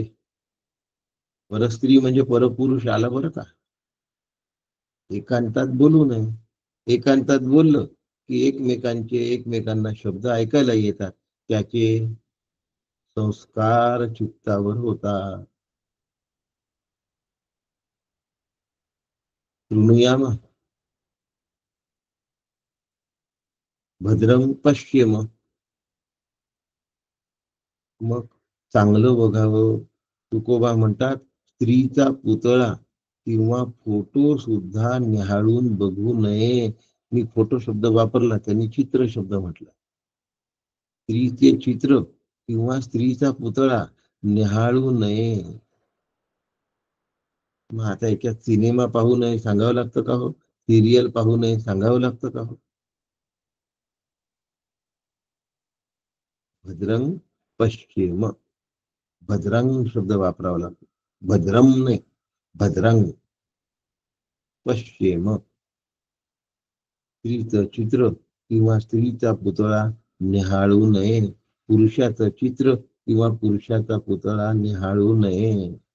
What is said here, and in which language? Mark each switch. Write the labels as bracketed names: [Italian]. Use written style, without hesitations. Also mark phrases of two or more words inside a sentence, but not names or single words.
[Marathi] परस्त्री म्हणजे परपुरुष आला बरं का. एकांतात बोलू नये. एकांतात बोललं की एकमेकांना शब्द ऐकायला येतात. त्याचे संस्कार चित्तावर होतात. [Sanskrit] शृणुयाम भद्रं पश्येम. [Marathi] मग चांगलं बघावं. तुकोबा म्हणतात, स्त्रीचा पुतळा किंवा फोटो सुद्धा निहाळून बघू नये. मी फोटो शब्द वापरला, त्यांनी चित्र शब्द म्हटला. स्त्रीचे चित्र किंवा स्त्रीचा पुतळा निहाळू नये. मग आता याच्यात सिनेमा पाहू नये सांगावं लागतं का हो? सिरियल पाहू नये सांगावं लागतं का हो? [Sanskrit] भद्रं पश्येम. [Marathi] भद्रंग शब्द वापरावा लागतो. भद्रम नाही, भद्रंग. पश्येम. स्त्रीचं चित्र किंवा स्त्रीचा पुतळा निहाळू नये. पुरुषाचं चित्र किंवा पुरुषाचा पुतळा निहाळू नये.